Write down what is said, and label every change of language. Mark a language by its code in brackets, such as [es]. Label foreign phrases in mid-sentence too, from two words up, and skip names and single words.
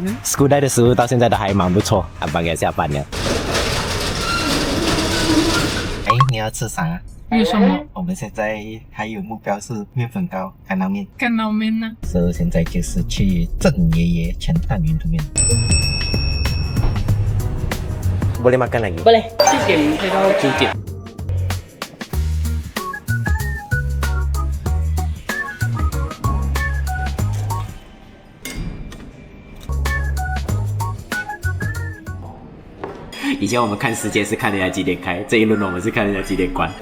[zh] Skudai 的食物到现在都还蛮不错，阿邦要下班了。哎，你要吃啥啊？有什么？我们现在还有目标是面粉糕、干捞面。干捞面呢？所以现在就是去郑爷爷全蛋云吞面。 [ms] Boleh makan lagi? [zh] Boleh. 7 点开到9点。以前我们看时间是看人家几点开，这一轮我们是看人家几点关。